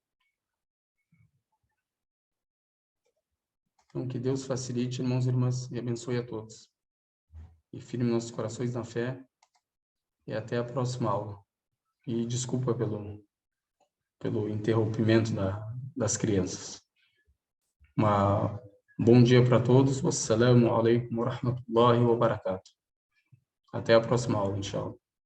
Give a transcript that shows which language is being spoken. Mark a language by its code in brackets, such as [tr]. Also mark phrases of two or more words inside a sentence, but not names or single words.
[pt] Então, que Deus facilite, irmãos e irmãs, e abençoe a todos. E firme nossos corações na fé. E até a próxima aula. E desculpa pelo interrompimento das crianças. Bom dia para todos. [ar] والسلام عليكم ورحمة الله وبركاته. [pt] Até a próxima aula, inshallah.